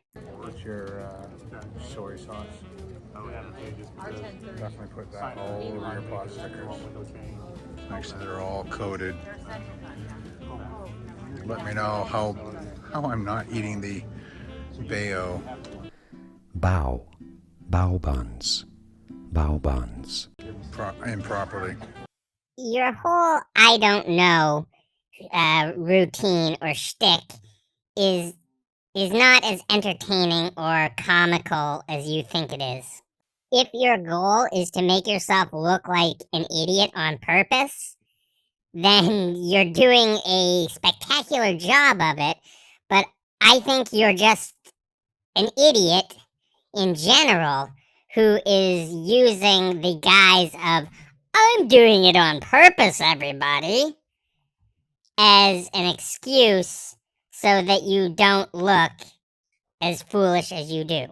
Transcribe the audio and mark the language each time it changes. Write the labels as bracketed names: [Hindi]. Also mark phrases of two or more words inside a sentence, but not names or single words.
[English] What's your soy sauce? Definitely put that all over your pot stickers. Make sure they're all coated. Let me know how I'm not eating the bao. Bao, bao buns, bao buns. Improperly. Your whole I don't know routine or shtick is not as entertaining or comical as you think it is. If your goal is to make yourself look like an idiot on purpose, then you're doing a spectacular job of it, but I think you're just an idiot in general who is using the guise of, I'm doing it on purpose, everybody, as an excuse so that you don't look as foolish as you do.